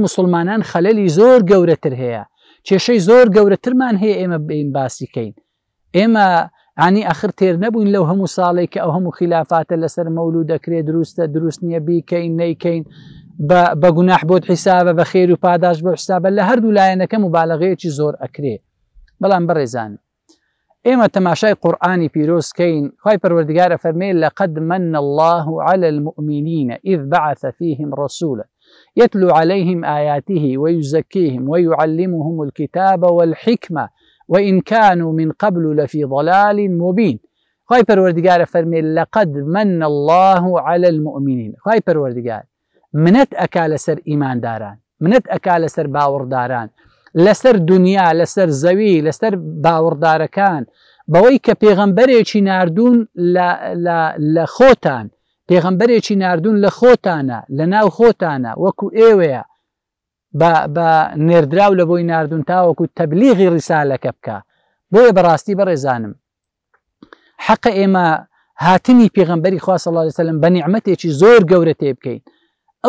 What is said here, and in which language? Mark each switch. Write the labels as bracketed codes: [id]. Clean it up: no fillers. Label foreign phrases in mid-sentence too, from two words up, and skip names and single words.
[ckb] مسلمانان خەلەلی زۆر گەورەتر هەیە کێشەی زۆر گەورەترمان هەیە ئێمە بین باسیکەین ئێمە عنی ئەخر تێر نەبووین لەو هەموو ساڵێک کە ئەو هەموو خلافاتە لەسەر مەولود دەکرێت دروستە دروست نییە بیکەین نەیکەین بە گوناح بۆت حیسابە بە خێر و پاداش بۆ حسابە لە هەردوو لایەنەکە مبالغەیەکی زۆر ئەکرێ بەڵام بەڕێزان ئێمە تەماشای قورئانی پیرۆزکەین خوای پەروەردگارە فەرمێ [ar] لەقد من الله على المؤمنين إذ بعث فيهم رسولا يتلو عليهم آياته ويزكيهم ويعلمهم الكتاب والحكمة وإن كانوا من قبل لفي ضلال مبين [ckb] خوای پەروەردگارە فەرمێ [ar] لەقد من الله على المؤمنين [ckb] خوای پەروەردگار منەت ئەکا لەسەر ئیمانداران منەت ئەکا لەسەر باوەڕداران لەسەر دنیا لەسەر زەوی لەسەر باوەڕدارەکان بەوەی کە پێغەمبەرێکی ناردوون لە خۆتان پێغەمبەرێکی ناردوون لە خۆتانە لە ناو خۆتانە وەکو ئێوەیە بە نێردراو لە بۆی ناردوون تاوەکو تەبلیغی ڕیسالەکە بکە بۆیە بەڕاستی بەڕێزانم حەقە ئێمە هاتنی پێغەمبەری خوا [ar] صلی الله علیه وسلم [ckb] بە نیعمەتێکی زۆر گەورە تێ بکەین ئەو